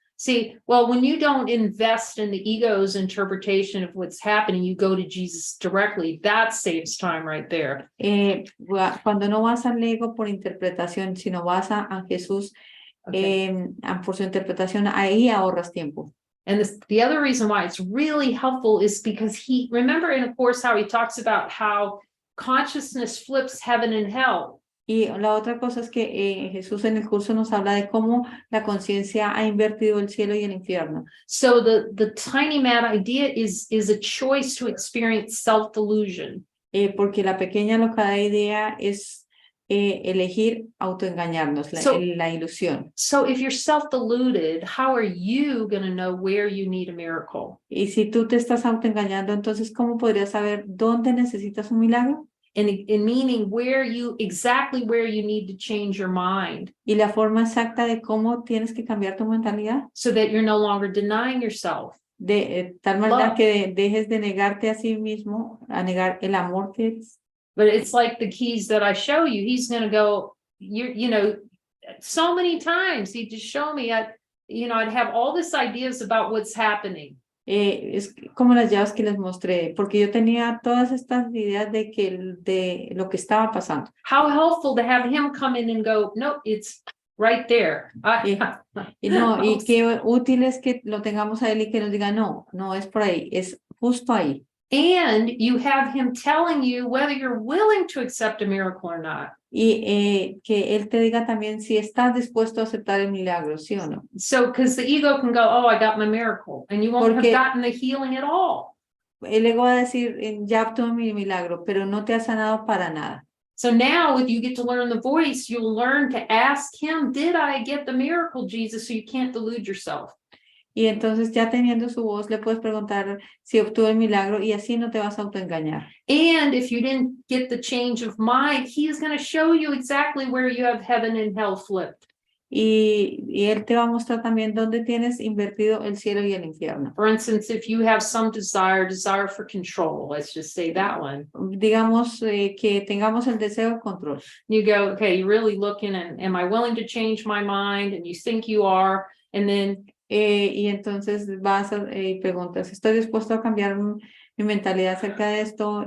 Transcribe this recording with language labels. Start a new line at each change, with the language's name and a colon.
English: See, well, when you don't invest in the ego's interpretation of what's happening, you go to Jesus directly. That saves time right there.
Spanish: Cuando no vas al ego por interpretación, sino vas a Jesús por su interpretación, ahí ahorras tiempo.
English: And the other reason why it's really helpful is because remember in A Course how he talks about how consciousness flips heaven and hell.
Spanish: Y la otra cosa es que Jesús en el curso nos habla de cómo la conciencia ha invertido el cielo y el infierno.
English: So the tiny mad idea is a choice to experience self-delusion.
Spanish: Porque la pequeña locada idea es elegir autoengañarnos, la ilusión.
English: So if you're self-deluded, how are you going to know where you need a miracle?
Spanish: Y si tú te estás autoengañando, entonces ¿cómo podrías saber dónde necesitas un milagro?
English: In meaning exactly where you need to change your mind.
Spanish: Y la forma exacta de cómo tienes que cambiar tu mentalidad.
English: So that you're no longer denying yourself.
Spanish: De tal manera que dejes de negarte a sí mismo, a negar el amor que es.
English: But it's like the keys that I show you. He's going to go, so many times he'd just show me, I'd have all these ideas about what's happening.
Spanish: Es como las llaves que les mostré, porque yo tenía todas estas ideas de lo que estaba pasando.
English: How helpful to have him come in and go, no, it's right there.
Spanish: Y qué útil es que lo tengamos a él y que nos diga, no es por ahí, es justo ahí.
English: And you have him telling you whether you're willing to accept a miracle or not.
Spanish: Y que él te diga también si estás dispuesto a aceptar el milagro, sí o no.
English: So, because the ego can go, oh, I got my miracle, and you won't have gotten the healing at all.
Spanish: El ego va a decir, ya obtuve mi milagro, pero no te ha sanado para nada.
English: So now, if you get to learn the voice, you'll learn to ask him, did I get the miracle, Jesus? So you can't delude yourself.
Spanish: Y entonces ya teniendo su voz le puedes preguntar si obtuvo el milagro y así no te vas a autoengañar.
English: And if you didn't get the change of mind, he is going to show you exactly where you have heaven and hell flipped.
Spanish: Y él te va a mostrar también dónde tienes invertido el cielo y el infierno.
English: For instance, if you have some desire for control, let's just say that one.
Spanish: Digamos que tengamos el deseo de control.
English: You go, okay, you're really looking and am I willing to change my mind? And you think you are, and then
Spanish: y entonces vas y preguntas, ¿estoy dispuesto a cambiar mi mentalidad acerca de esto?